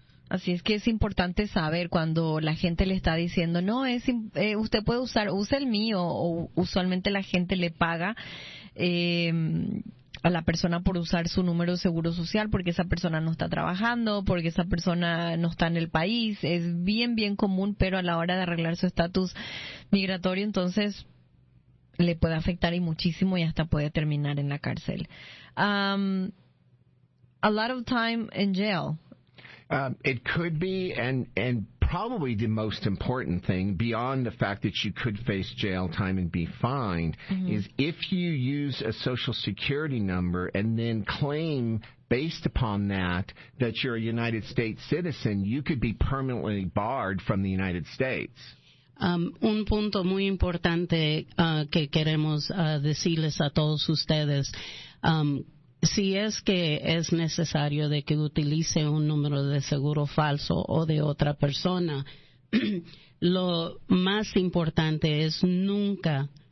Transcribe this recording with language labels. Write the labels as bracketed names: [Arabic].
[Spanish] Así es que es importante saber cuando la gente le está diciendo, no, usted puede usa el mío, o usualmente la gente le paga a la persona por usar su número de seguro social porque esa persona no está trabajando, porque esa persona no está en el país. Es bien, bien común, pero a la hora de arreglar su estatus migratorio, entonces le puede afectar y muchísimo, y hasta puede terminar en la cárcel. [English] A lot of time in jail. It could be, and probably the most important thing, beyond the fact that you could face jail time and be fined, is if you use a Social Security number and then claim, based upon that you're a United States citizen, you could be permanently barred from the United States. [Spanish] Un punto muy importante que queremos decirles a todos ustedes, si es que es necesario de que utilice un número de seguro falso o de otra persona, lo más importante es nunca